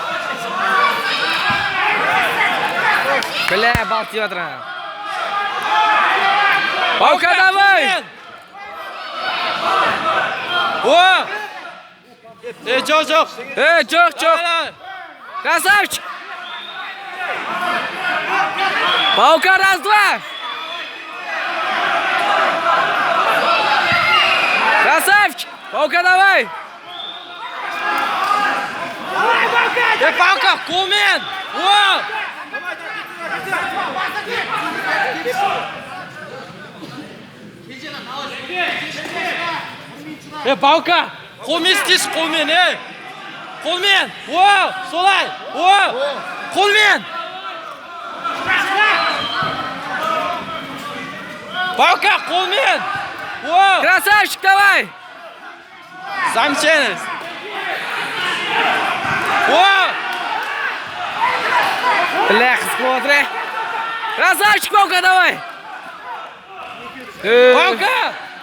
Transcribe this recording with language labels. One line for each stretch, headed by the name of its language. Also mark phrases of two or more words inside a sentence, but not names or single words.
Kazakh: Бля, бал тиіп жатыр.
Russian: Баука, давай!
Kazakh: Жоқ!
Russian: Красавчик! Баука, раз, два! Красавчик! Баука, давай! Давай, Баука!
Kazakh: Баука, қолмен! Баука, қолмен істеш, қолмен, Қолмен! Солай! Қолмен! Баука, қолмен!
Russian: Красавчик, давай! Замечательно! Бля, смотри! Красавчик, Баука, давай! Баука!